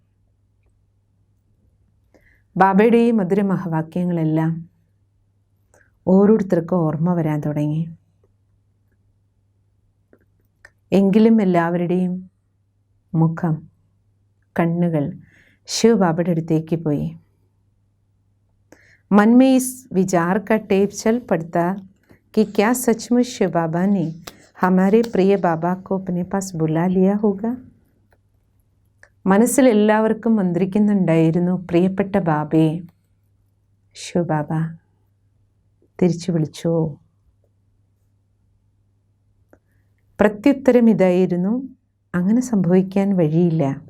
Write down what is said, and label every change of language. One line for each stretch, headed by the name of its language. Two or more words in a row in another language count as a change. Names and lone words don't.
Malayalam: ബാബയുടെ ഈ മധുര മഹാവാക്യങ്ങളെല്ലാം ഓരോരുത്തർക്കും ഓർമ്മ വരാൻ തുടങ്ങി. എങ്കിലും എല്ലാവരുടെയും മുഖം, കണ്ണുകൾ ശിവ ബാബയുടെ അടുത്തേക്ക് പോയി.
Hindi: मन में इस विचार का टेप चल पड़ता कि क्या सचमुच शिव बाबा ने हमारे प्रिय बाबा को अपने पास बुला लिया होगा.
Malayalam: മനസ്സിൽ എല്ലാവർക്കും മന്ത്രിക്കുന്നുണ്ടായിരുന്നു, പ്രിയപ്പെട്ട ബാബയെ ശിവ ബാബ തിരിച്ചു വിളിച്ചോ? പ്രത്യുത്തരം ഇതായിരുന്നു, അങ്ങനെ സംഭവിക്കാൻ വഴിയില്ല.